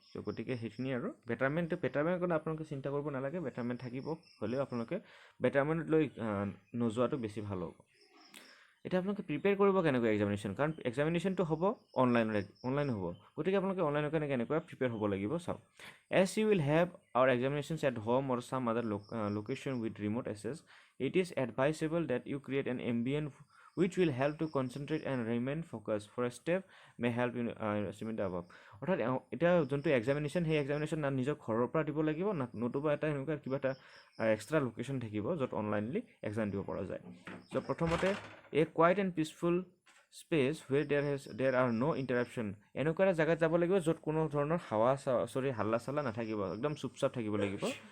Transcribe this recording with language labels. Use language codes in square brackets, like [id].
[as] ত' গতিকে সেইখিনি আৰু বেটাৰমেণ্ট কাৰণে আপোনালোকে চিন্তা কৰিব নালাগে, বেটাৰমেণ্ট থাকিব, হ'লেও আপোনালোকে বেটাৰমেণ্ট লৈ নোযোৱাটো বেছি ভাল হ'ব। এতিয়া আপোনালোকে প্ৰিপেয়াৰ কৰিব কেনেকৈ এক্সামিনেশ্যন, কাৰণ এক্সামিনেশ্যনটো হ'ব অনলাইন হ'ব, গতিকে আপোনালোকে অনলাইনৰ কাৰণে কেনেকৈ প্ৰিপেয়াৰ হ'ব লাগিব চাওক। [en] As you will have our examinations at home or some other location with remote access, it is advisable that you create an ambient which will help to concentrate and remain focused. For a step may help in achieving the above. [as] অৰ্থাৎ এতিয়া যোনটো examination সেই examination না নিজৰ ঘৰৰ পৰা দিব লাগিব নতুবা এটা এনেকুৱা কিবা এটা এক্সট্ৰা লোকেশ্যন থাকিব য'ত অনলাইনলি এক্সাম দিব পৰা যায়। চ' প্ৰথমতে [en] a quiet and peaceful space where there are no' interruption, [as] এনেকুৱা এটা জেগাত যাব লাগিব য'ত কোনো ধৰণৰ হাল্লা চাল্লা নাথাকিব, একদম চুপচাপ থাকিব লাগিব।